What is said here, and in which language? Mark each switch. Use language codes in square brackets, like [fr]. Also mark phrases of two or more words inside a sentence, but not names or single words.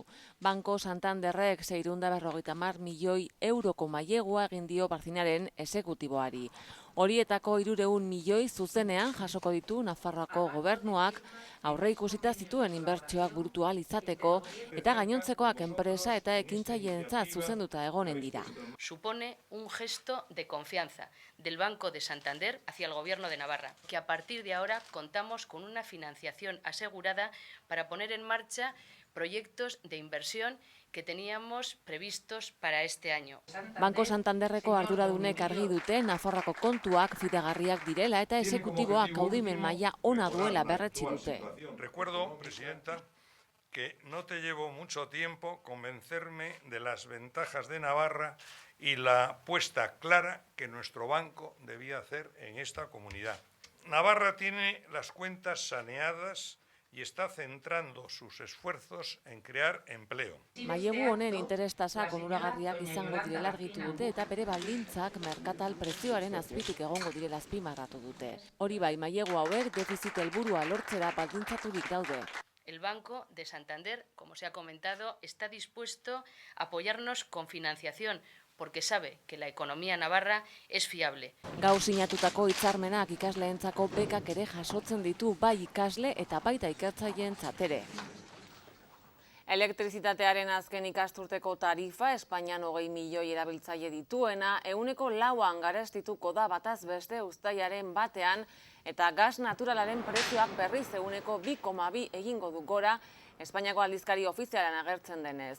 [eu] Banco Santanderrek 650 milioi euroko mailegua egin dio Barzinaren exekutiboari. Horietako 300 milioi zuzenean jasoko ditu Nafarroako gobernuak aurreikusita zituen inbertsioak burutu ahal izateko eta gainontzekoak enpresa eta ekintzaileentzat zuzenduta egonen dira. [es] Supone un gesto de confianza del Banco de Santander hacia el Gobierno de Navarra, que a partir de ahora contamos con una financiación asegurada para poner en marcha proyectos de inversión que teníamos previstos para este año. [eu] Banco Santanderreko arduradunek argi dute Nafarroako kontuak fidagarriak direla eta exekutiboak kaudimen maila ona duela berretsi dute. [es] Recuerdo, presidenta, que no te llevo mucho tiempo convencerme de las ventajas de Navarra y la apuesta clara que nuestro banco debía hacer en esta comunidad. Navarra tiene las cuentas saneadas y está centrando sus esfuerzos en crear empleo. [eu] Mailegu honen interestasak onuragarriak izango direla argitu dute eta bere baldintzak merkatal prezioaren azpitik egongo direla azpimarratu dute. Hori bai, mailegu hauek defizit helburua lortzera baldintzaturik daude. [es] El Banco de Santander, como se ha comentado, está dispuesto a apoyarnos con financiación, porque sabe que la economía navarra es fiable. [eu] Gaur sinatutako hitzarmenak ikasleentzako bekak ere jasotzen ditu bai ikasle eta baita ikertzaileentzat ere. Elektrizitatearen azken ikasturteko tarifa Espainian 20 milioi erabiltzaile dituena, 4% garestituko da bataz beste uztailaren batean, eta gas naturalaren prezioak berriz 2,2 egingo du gora Espainiako aldizkari ofizialan agertzen denez.